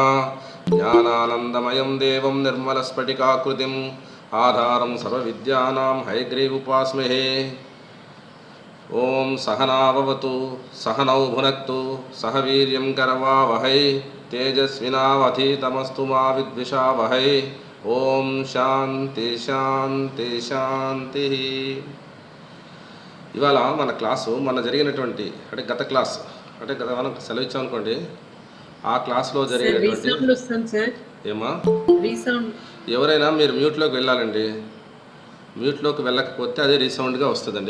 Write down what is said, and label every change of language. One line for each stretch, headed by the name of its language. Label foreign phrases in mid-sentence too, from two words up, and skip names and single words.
Sanskrit: ज्ञानानन्दमयं देवं निर्मलस्फटिकाकृतिम् आधारं सर्वविद्यानां हयग्रीवोपास्महे। ओं सहनाववतु सहनौ भुनक्तु सह वीर्यं करवावहै तेजस्विनावधीतमस्तु मा विद्विषावहै। ओं शांति शांति शांति।
Telugu: ఇవాళ మన క్లాసు మన జరిగినటువంటి అంటే గత క్లాస్ అంటే గత మనం సెలవు ఇచ్చామనుకోండి, ఆ క్లాస్లో జరిగినటువంటి ఏమా ఎవరైనా మీరు మ్యూట్లోకి వెళ్ళాలండి. మ్యూట్లోకి వెళ్ళకపోతే అదే రీసౌండ్గా వస్తుందండి.